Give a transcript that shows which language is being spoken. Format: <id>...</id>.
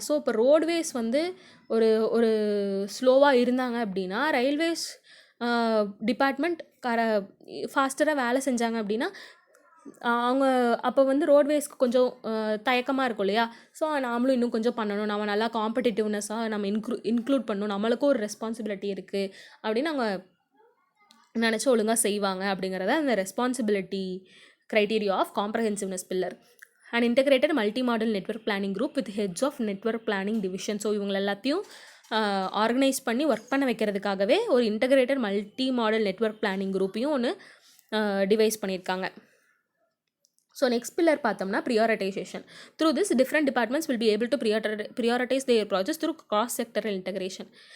<ta>So இப்போ roadways வந்து ஒரு ஸ்லோவாக இருந்தாங்க அப்படின்னா ரயில்வேஸ் டிபார்ட்மெண்ட் ஃபாஸ்டராக வேலை செஞ்சாங்க அப்படின்னா அவங்க அப்போ வந்து ரோட்வேஸ்க்கு கொஞ்சம் தயக்கமாக இருக்கும் இல்லையா. ஸோ நாமளும் இன்னும் கொஞ்சம் பண்ணணும், நம்ம நல்லா காம்படிட்டிவ்னஸாக நம்ம இன்க்ளூட் பண்ணணும், நம்மளுக்கும் ஒரு ரெஸ்பான்சிபிலிட்டி இருக்குது அப்படின்னு அவங்க நினச்சி ஒழுங்காக செய்வாங்க அப்படிங்கிறத அந்த responsibility</ta> <en>criteria of comprehensiveness pillar. An integrated multi-model network planning group with heads of network planning division.</en> <ta>So இவங்க எல்லாத்தையும் ஆர்கனைஸ் பண்ணி ஒர்க் பண்ண வைக்கிறதுக்காகவே ஒரு integrated multi model network planning குரூப்பையும் ஒன்று டிவைஸ் பண்ணியிருக்காங்க. ஸோ நெக்ஸ்ட் பில்லர் பார்த்தோம்னா prioritisation.</ta> <en>Through this different departments will be able to prioritize their projects through cross sectoral integration.</en>